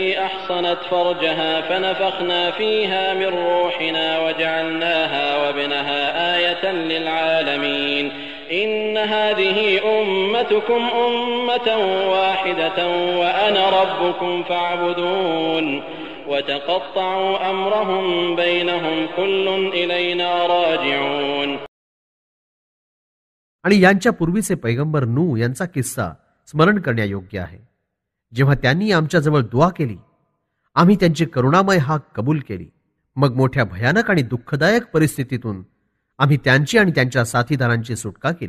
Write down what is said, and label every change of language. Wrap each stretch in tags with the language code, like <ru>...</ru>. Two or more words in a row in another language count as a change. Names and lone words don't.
<ar>أحصنت فرجها فنفخنا فيها من روحنا وجعلناها وابنها آية للعالمين إن هذه أمتكم أمة واحدة وأنا ربكم فاعبدون وتقطعوا أمرهم بينهم كل إلينا راجعون.</ar> <mr>आणि यांच्या पूर्वीचे पैगंबर नूह यांचा किस्सा स्मरण करण्यायोग्य आहे. जेव्हा त्यांनी आमच्याजवळ दुआ केली, आम्ही त्यांची करुणामय हाक कबूल केली. मग मोठ्या भयानक आणि दुःखदायक परिस्थितीतून आम्ही त्यांची आणि त्यांच्या साथीदारांची सुटका केली.</mr>